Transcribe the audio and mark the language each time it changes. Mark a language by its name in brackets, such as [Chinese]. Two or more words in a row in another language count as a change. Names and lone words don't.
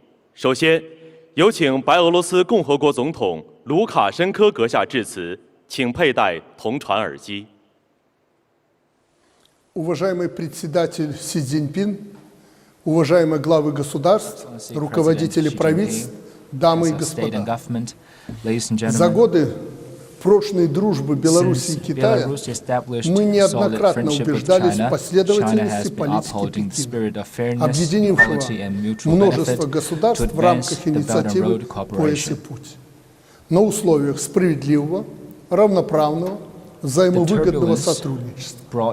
[Chinese] 首先，有请白俄罗斯共和国总统卢卡申科阁下致辞，请佩戴同传耳机。 [Russian] Уважаемый председатель Си Цзиньпин, уважаемые главы государств, руководители правительств, дамы и господа, за годы прочной дружбы Беларуси и Китая мы неоднократно убеждались в последовательности политики Пекина, объединившего множество государств в рамках инициативы «Пояс и путь» на условиях справедливого, равноправного, взаимовыгодного сотрудничества.